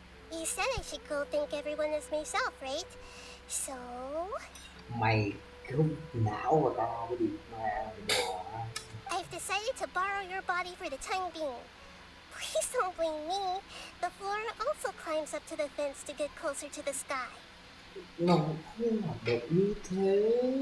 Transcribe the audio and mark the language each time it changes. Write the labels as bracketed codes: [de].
[en] You said I should go thank everyone as myself, right? So... [vi] Mày cứ não vào tao cái gì mà đồ á. [en] I've decided to borrow your body for the time being. Please don't blame me. The flora also climbs up to the fence to get closer to the sky. [vi] Nó không hoạt động như thế.